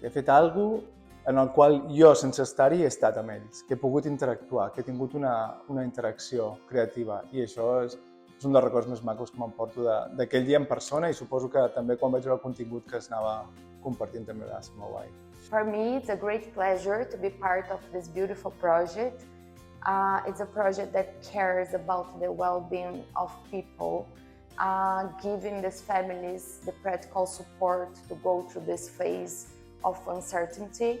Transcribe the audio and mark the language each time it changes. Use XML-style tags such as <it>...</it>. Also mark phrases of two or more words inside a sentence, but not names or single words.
<ca>He fet alguna cosa en el qual jo, sense estar-hi, he estat amb ells, que he pogut interactuar, que he tingut una interacció creativa. I això és un dels records més macos que m'emporto d'aquell dia en persona i suposo que també quan vaig veure el contingut que es anava compartint també va ser molt guai.</ca> <en>For me, it's a great pleasure to be part of this beautiful project. It's a project that cares about the well-being of people, giving these families the practical support to go through this phase of uncertainty.</en>